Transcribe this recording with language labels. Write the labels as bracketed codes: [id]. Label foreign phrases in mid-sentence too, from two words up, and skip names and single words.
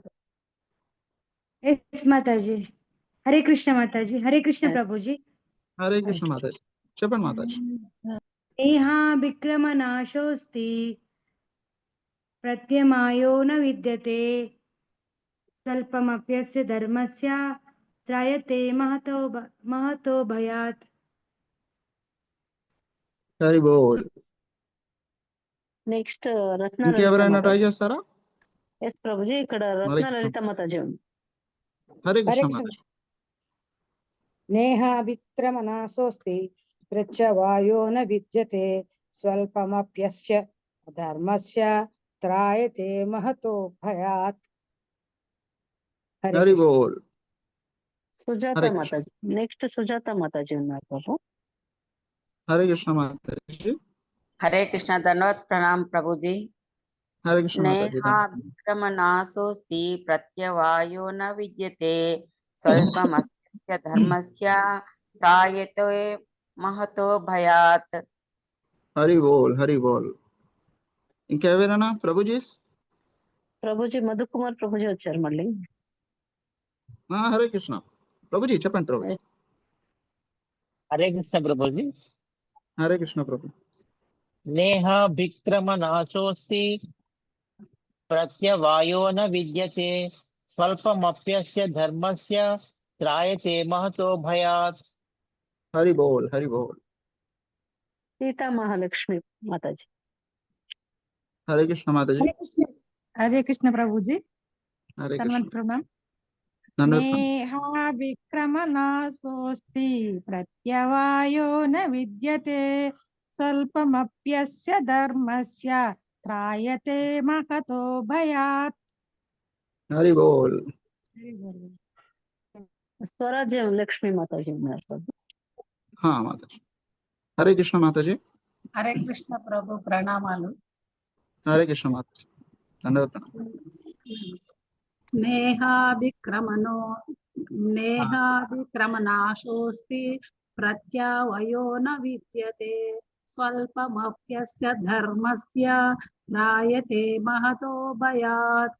[te] ఎస్ మాతాజీ. హరే కృష్ణ మాతాజీ. హరే కృష్ణ ప్రభుజీ. హరే కృష్ణ మాతాజీ. చెప్పండి మాతాజీ. [sa] నేహా విక్రమ నాశోస్తి ప్రత్యమాయో న విద్యతే స్వల్పమప్యస్య ధర్మస్య त्रायते महतो भयात्। [te] హరి బోల్. నెక్స్ట్ రత్న లలిత ఇంకెవరైనా ట్రై మాతాజీ. చేస్తారా? ఎస్ ప్రభుజీ, ఇక్కడ రత్న లలిత మాతాజీ ఉంది. హరే హరే కృష్ణ కృష్ణ. [sa] నేహాభిక్రమనాశోస్తి ప్రత్యవాయో న విద్యతే స్వల్పమప్యస్య ధర్మస్య త్రాయతే మహతో భయాత్. [te] హరే హరి కృష్ణ. బోల్. సుజాత హరే కృష్ణ. మాతాజీ. నెక్స్ట్ సుజాత మాతాజీ ఉన్నారు ప్రభు. హరే కృష్ణ మాతాజీ. [hi] हरे कृष्णा धन्यवाद प्रणाम प्रभु जी। [te] హరే కృష్ణ మాతాజీ. [sa] नेहा विक्रमनाशोस्ति प्रत्यवायो न विद्यते स्वल्पमस्य धर्मस्य त्रायते महतो भयात्। [te] హరి బోల్. హరి బోల్. ఇంకెవరైనా ప్రభుజీస్? ప్రభుజీ మధుకుమార్ ప్రభుజీ వచ్చారు మళ్ళీ. హరే కృష్ణ ప్రభుజీ, చెప్పండి ప్రభుజీ. హరే కృష్ణ ప్రభుజీ. హరే కృష్ణ ప్రభు. [sa] నేహ విక్రమ నాశోస్తి ప్రత్యవాయో న విద్యతే స్వల్పమప్యస్య ధర్మస్య త్రాయతే మహతో భయాత్. [te] హరి బోల్. హరి బోల్. సీతా మహాలక్ష్మి మాతాజీ. హరే కృష్ణ మాతాజీ. [hi] हरे कृष्ण प्रभु जी। [te] హరే కృష్ణ. [hi] धन्यवाद प्रणाम। [te] ధన్యవాదాలు. [sa] नेहा विक्रमनाशोस्ति प्रत्यवायो न विद्यते स्वल्पमप्यस्य धर्मस्य त्रायते महतो भयात्। [te] హరి బోల్. స్వరాజ్యం లక్ష్మి మాతాజీ ఉన్నారు ప్రభు. మాతాజీ. హరే కృష్ణ మాతాజీ. హరే కృష్ణ ప్రభు, ప్రణామాలు. హరే కృష్ణ మాతాజీ. ధన్యవాదాలు. [sa] నేహాభిక్రమనాశోస్తి ప్రత్యవయో న విద్యతే స్వల్పమప్యస్య ధర్మస్య త్రాయతే మహతో భయాత్.